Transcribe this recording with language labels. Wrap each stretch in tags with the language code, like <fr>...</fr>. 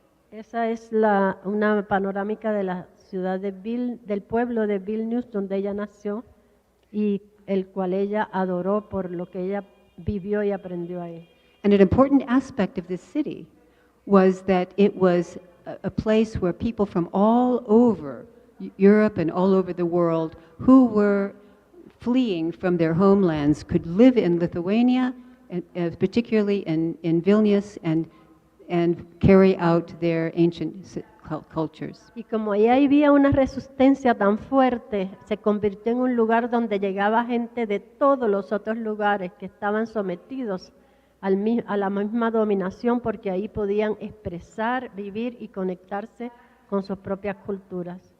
<es>Esa es una panorámica de la ciudad del pueblo de Vilnius, donde ella nació y el cual ella adoró por lo que ella vivió y aprendió ahí.</es> <en>And an important aspect of this city was that it was a place where people from all over Europe and all over the world who were fleeing from their homelands could live in Lithuania, particularly in Vilnius, and carry out their ancient cultures.</en> <es>Y como ahí había una resistencia tan fuerte, se convirtió en un lugar donde llegaba gente de todos los otros lugares que estaban sometidos a la misma dominación, porque ahí podían expresar, vivir y conectarse con sus propias culturas.</es>